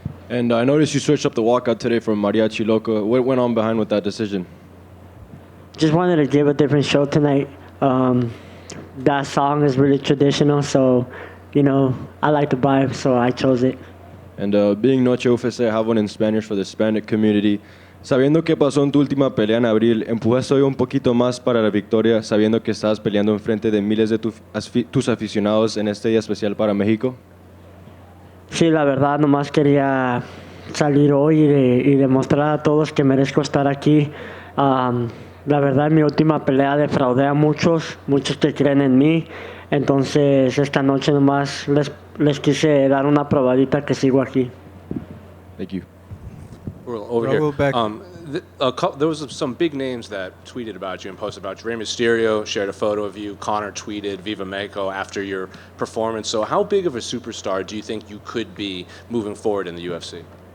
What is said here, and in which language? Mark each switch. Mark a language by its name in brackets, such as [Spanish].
[English] And I noticed you switched up the walkout today from Mariachi Loco. What went on behind with that decision? Just wanted to give a different show tonight. That song is really traditional, so, I like the vibe, so I chose it. And being Noche UFC, I have one in Spanish for the Hispanic community. [Spanish] Sabiendo que pasó en tu última pelea en abril, ¿empujaste hoy un poquito más para la victoria, sabiendo que estabas peleando enfrente de miles de tus aficionados en este día especial para México? Sí, la verdad, nomás quería salir hoy y demostrar a todos que merezco estar aquí. La verdad, en mi última pelea defraudé a muchos que creen en mí. Entonces, esta noche nomás les quise dar una probadita que sigo aquí. [English] Thank you. Over Raul, here. back. There was some big names that tweeted about you and posted about you. Rey Mysterio shared a photo of you. Conor tweeted Viva Mexico after your performance. So how big of a superstar do you think you could be moving forward in the UFC?